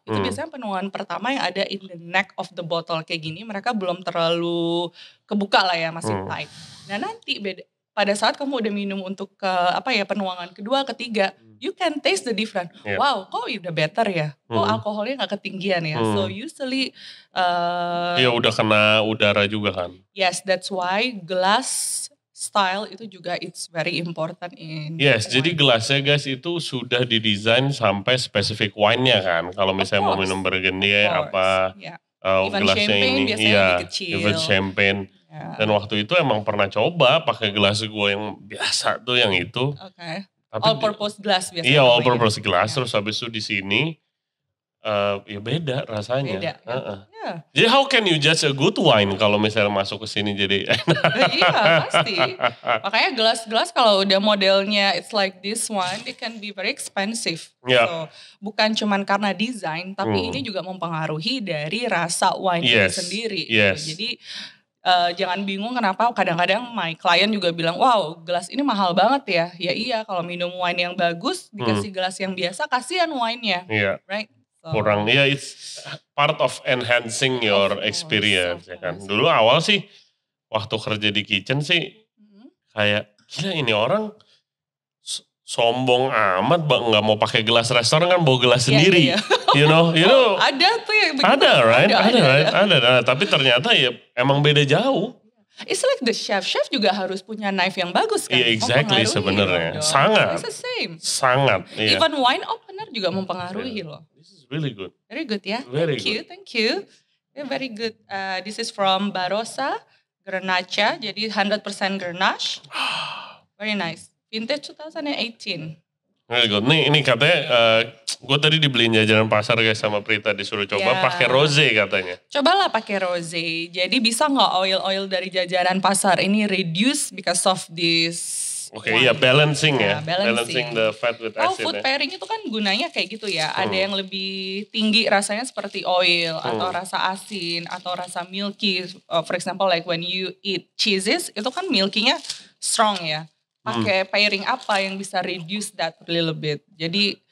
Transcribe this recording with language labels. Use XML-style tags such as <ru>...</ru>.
<id>Itu biasanya penuangan pertama yang ada</id> <en>in the neck of the bottle</en> <id>kayak gini, mereka belum terlalu kebuka lah ya, masih tight. Nah nanti pada saat kamu udah minum untuk penuangan kedua, ketiga,</id> <en>you can taste the difference.</en> <id>Wow, kok udah better ya? Kok alkoholnya gak ketinggian ya?</id> <en>So usually</en> <id>udah kena udara juga kan?</id> <en>Yes, that's why glass style</en> <id>itu juga</id> <en>it's very important in.</en> <id>Yes, jadi gelasnya guys itu sudah didesain sampai spesifik wine-nya kan. Kalau misalnya mau minum Burgundy gelasnya ini,</id> <en>even champagne.</en> <id>Dan waktu itu emang pernah coba pakai gelas gue yang biasa tuh yang itu. Oke. All purpose glass biasanya. Iya, all purpose glass. Terus habis itu di sini ya beda rasanya. Beda. Jadi</id> <en>how can you judge a good wine</en> <id>kalau misalnya masuk ke sini jadi enak? Iya pasti. Makanya gelas-gelas kalau udah modelnya</id> <en>it's like this one, it can be very expensive.</en> <id>So bukan cuman karena desain, tapi ini juga mempengaruhi dari rasa wine itu sendiri. Jadi jangan bingung kenapa kadang-kadang</id> <en>my client</en> <id>juga bilang, wow gelas ini mahal banget ya. Ya iya, kalau minum wine yang bagus dikasih gelas yang biasa, kasihan wine-nya.</id> <en>Right?</en> <id>Kurang,</id> <en>it's part of enhancing your experience ya kan.</en> <id>Dulu awal sih waktu kerja di kitchen sih kayak gila ini orang sombong amat nggak mau pakai gelas restoran kan bawa gelas sendiri.</id> <en>You know.</en> <id>Ada tuh yang begitu. Ada, right? Ada. Tapi ternyata ya emang beda jauh.</id> <en>It's like the chef</en> <id>juga harus punya knife yang bagus kan. Iya, exactly sebenarnya. Sangat.</id> <en>It's the same.</en> <id>Sangat.</id> <en>Even wine opener</en> <id>juga mempengaruhi loh.</id> <en>This is really good. Very good ya. Thank you. Very good. This is from Barossa Grenache.</en> <id>Jadi</id> <en>100% Grenache. Very nice. Vintage 2018. Very good.</en> <id>Ini katanya, gue tadi dibeliin jajanan pasar guys sama Prita, disuruh coba pakai rosé katanya. Cobalah pakai rosé. Jadi bisa nggak oil dari jajanan pasar ini</id> <en>reduce because of this?</en> <id>Balancing ya.</id> <en>Balancing the fat with acid.</en> <id>Food pairing itu kan gunanya kayak gitu ya. Ada yang lebih tinggi rasanya seperti oil atau rasa asin atau rasa milky.</id> <en>For example like when you eat cheeses</en> <id>itu kan</id> <en>milky-nya strong ya.</en> <id>Pakai pairing apa yang bisa</id> <en>reduce that a little bit.</en> <id>Jadi</id>